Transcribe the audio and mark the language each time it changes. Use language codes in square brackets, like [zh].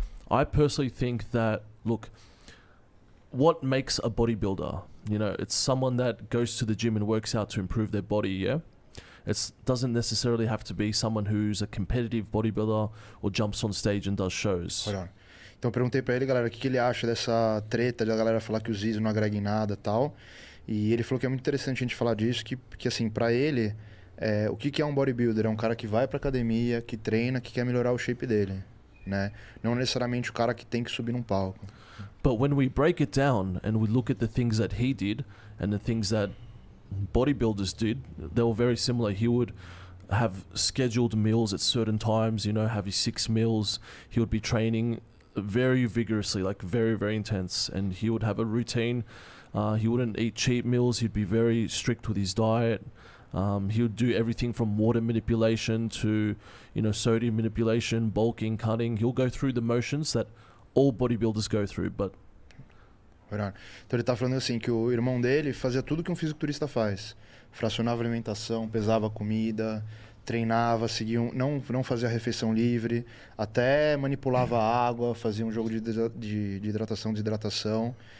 [en] I personally think that, look, what makes a bodybuilder? You know, it's someone that goes to the gym and works out to improve their body, yeah? It doesn't necessarily have to be someone who's a competitive bodybuilder or jumps on stage and does shows. Hold on. [pt] Então eu perguntei pra ele, galera, o que ele acha dessa treta da galera falar que o Zyzz não agrega em nada e tal. E ele falou que é muito interessante a gente falar disso, que assim, pra ele, o que é um bodybuilder? É um cara que vai pra academia, que treina, que quer melhorar o shape dele, né? Não necessariamente o cara que tem que subir num palco. [en] But when we break it down and we look at the things that he did and the things that bodybuilders did, they were very similar. He would have scheduled meals at certain times, you know, have his 6 meals. He would be training very vigorously, like very, very intense, and he would have a routine. He wouldn't eat cheat meals. He'd be very strict with his diet. He would do everything from water manipulation to, you know, sodium manipulation, bulking, cutting. He'll go through the motions that all bodybuilders go through, but... [pt] Então ele tá falando assim, que o irmão dele fazia tudo que um fisiculturista faz. Fracionava a alimentação, pesava a comida, treinava, seguia não fazia refeição livre, até manipulava a água, fazia um jogo de hidratação, desidratação.